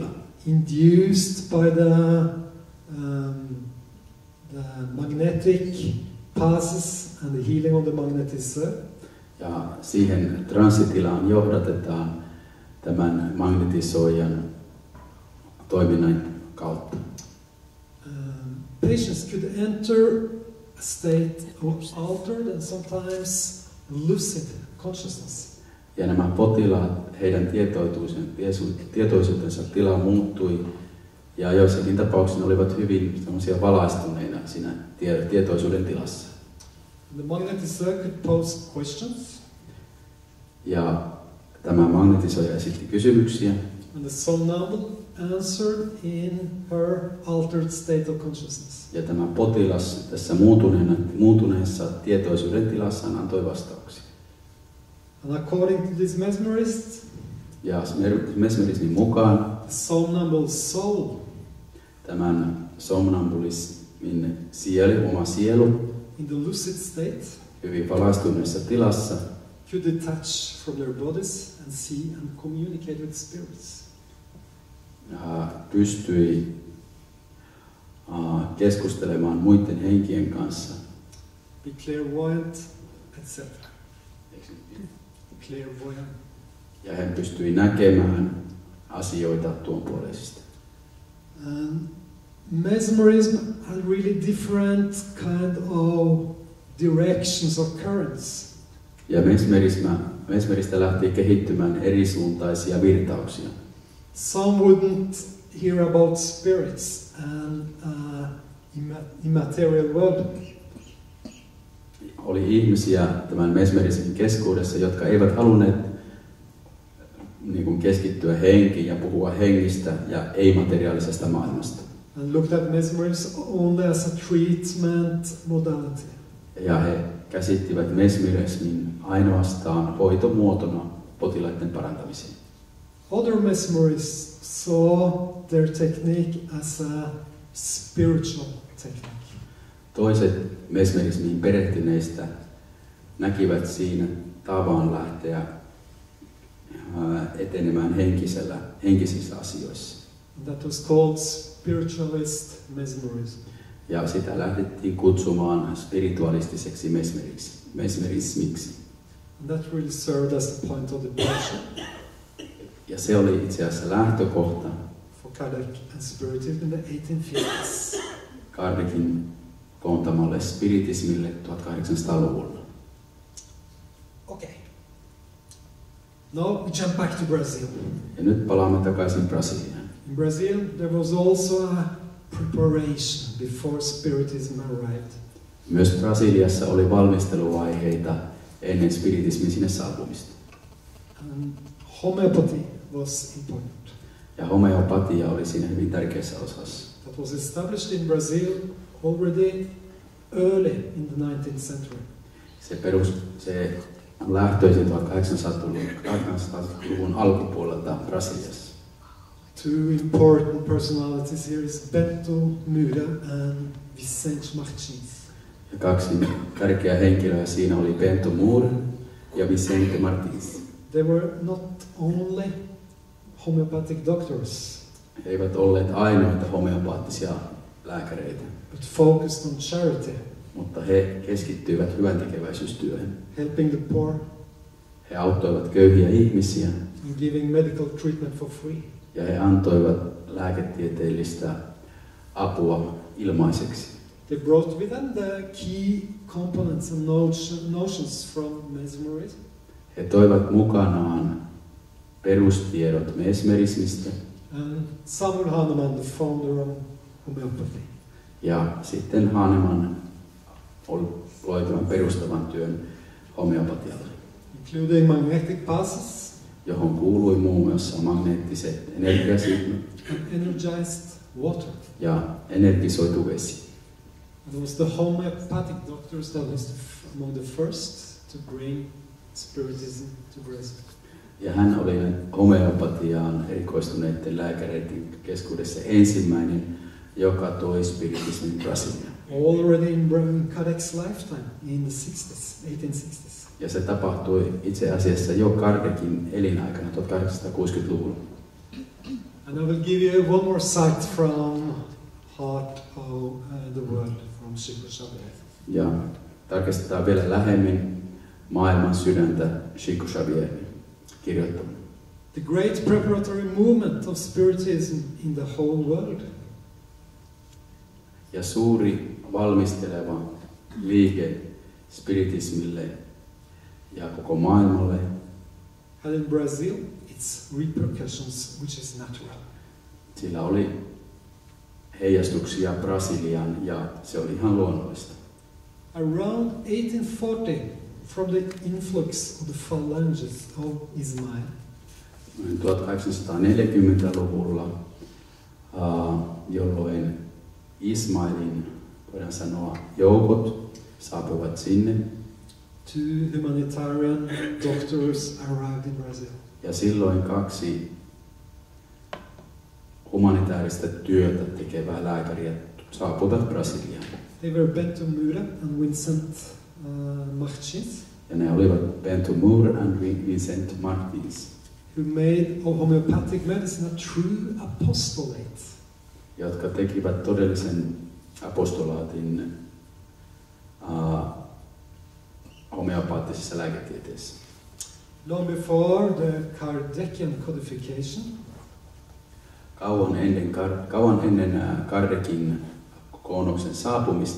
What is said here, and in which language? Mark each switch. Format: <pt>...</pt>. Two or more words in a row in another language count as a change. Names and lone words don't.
<en>induced by the magnetic passes and the healing of the magnetiseur.</en> <fi>ja siihen transsitilaan johdatetaan tämän magnetisoijan toiminnan kautta.</fi> <en>Patients could enter a state of altered and sometimes lucid consciousness.</en> <fi>Ja nämä potilaat, heidän tietoisuutensa tila muuttui, ja joissakin tapauksissa olivat hyvin semmoisia valaistuneina siinä tietoisuuden tilassa.</fi> <en>The magnetiseur could pose questions.</en> <fi>Ja tämä magnetisoija esitti kysymyksiä.</fi> <en>And the somnambule answered in her altered state of consciousness.</en> <fi>Ja tämä potilas tässä muuntuneessa tietoisuuden tilassaan antoi vastauksia.</fi> <en>And according to this mesmerist,</en> <fi>ja mesmerismin mukaan</fi> <en>the somnambule's soul,</en> <fi>tämän somnambulismin oma sielu,</fi> <en>in the lucid state,</en> <fi>hyvin valaistuneessa tilassa,</fi> <en>could detach from their bodies and see and communicate with spirits.</en> <fi>Pystyi keskustelemaan muiden henkien kanssa.</fi> <en>Be clairvoyant, etc. Clairvoyant.</en> <fi>Ja hän pystyi näkemään asioita tuonpuoleisesti.</fi> <en>Mesmerism had really different kind of directions or currents.</en> <fi>Ja mesmeristä lähti kehittymään erisuuntaisia virtauksia.</fi> <en>Some wouldn't hear about spirits and immaterial world.</en> <fi>Oli ihmisiä tämän mesmerismin keskuudessa, jotka eivät halunneet keskittyä henkiin ja puhua hengistä ja ei-materiaalisesta maailmasta.</fi> <en>And looked at mesmerism only as a treatment modality.</en> <fi>Ja he käsittivät mesmerismin ainoastaan hoitomuotona potilaiden parantamiseen.</fi> <en>Other mesmerists saw their technique as a spiritual technique.</en> <fi>Toiset mesmerismiin perehtyneistä näkivät siinä tavan lähteä etenemään henkisissä asioissa.</fi> <en>That was called spiritualist mesmerism.</en> <fi>Ja sitä lähdettiin kutsumaan spiritualistiseksi mesmerismiksi.</fi> <en>And that really served as the point of departure.</en> <fi>Ja se oli itse asiassa lähtökohta</fi> <en>for Kardec and Spiritism in the 1850s.</en> <fi>Kardecin koontamalle spiritismille 1800-luvulla.</fi> <en>Okay. Now we jump back to Brazil.</en> <fi>Ja nyt palaamme takaisin Brasiliaan.</fi> <en>In Brazil there was also a preparation before Spiritism arrived.</en> <fi>Myös Brasiliassa oli valmisteluvaiheita ennen spiritismin sinne saapumista.</fi> <en>And homeopathy was important.</en> <fi>Ja homeopatia oli siinä hyvin tärkeässä osassa.</fi> <en>That was established in Brazil already early in the 19th century.</en> <fi>Se on lähtöisin 1800-luvun alkupuolelta Brasiliassa.</fi> <en>Two important personalities here is Bento Muda and Vicente Martins.</en> <fi>Ja kaksi tärkeää henkilöä siinä oli Bento Muda ja Vicente Martins.</fi> <en>They were not only homeopathic doctors.</en> <fi>He eivät olleet ainoita homeopaattisia lääkäreitä.</fi> <en>But focused on charity.</en> <fi>Mutta he keskittyivät hyväntekeväisyystyöhön.</fi> <en>Helping the poor.</en> <fi>He auttoivat köyhiä ihmisiä.</fi> <en>And giving medical treatment for free.</en> <fi>Ja he antoivat lääketieteellistä apua ilmaiseksi.</fi> <en>They brought with them the key components and notions from mesmerism.</en> <fi>He toivat mukanaan perustiedot mesmerismistä.</fi> <en>And Samuel Hahnemann, the founder of homeopathy.</en> <fi>Ja sitten Hahnemann loi tämän perustavan työn homeopatialle.</fi> <en>Including magnetic passes.</en> <fi>Johon kuului muun muassa magneettiset energiasignat.</fi> <en>And energized water.</en> <fi>Ja energisoitu vesi.</fi> <en>It was the homeopathic doctors that was among the first to bring Spiritism to Brazil.</en> <fi>Ja hän oli homeopatiaan erikoistuneiden lääkäreiden keskuudessa ensimmäinen, joka toi spiritismin Brasiliaan.</fi> <en>Already in Kardec's lifetime, in the 60s, 1860s.</en> <fi>Ja se tapahtui itse asiassa jo Kardecin elinaikana 1860-luvulla.</fi> <en>And I will give you one more sight from Heart of the World from Chico Xavier.</en> <fi>Ja tarkistetaan vielä lähemmin maailman sydäntä Chico Xavierin kirjoittamaan.</fi> <en>The great preparatory movement of Spiritism in the whole world.</en> <fi>Ja suuri valmisteleva liike spiritismille ja koko maailmalle</fi> <en>had in Brazil its repercussions, which is natural.</en> <fi>Sillä oli heijastuksia Brasiliaan ja se oli ihan luonnollista.</fi> <en>Around 1840, from the influx of the phalanges of Ismail.</en> <fi>1840-luvulla, jolloin Ismailin, voidaan sanoa, joukot saapuivat sinne.</fi> <en>2 humanitarian doctors arrived in Brazil.</en> <fi>Ja silloin 2 humanitaarista työtä tekevää lääkäriä saapuivat Brasiliaan.</fi> <en>They were Bento Moura and Vincent Martins.</en> <fi>Ja ne olivat Bento Moura and Vincent Martins,</fi> <en>who made of homeopathic medicine a true apostolate.</en> <fi>Jotka tekivät todellisen apostolaatin homeopaattisessa lääketieteessä.</fi> <en>Long before the Kardecian codification,</en> <fi>kauan ennen Kardekin koonnoksen saapumista,</fi>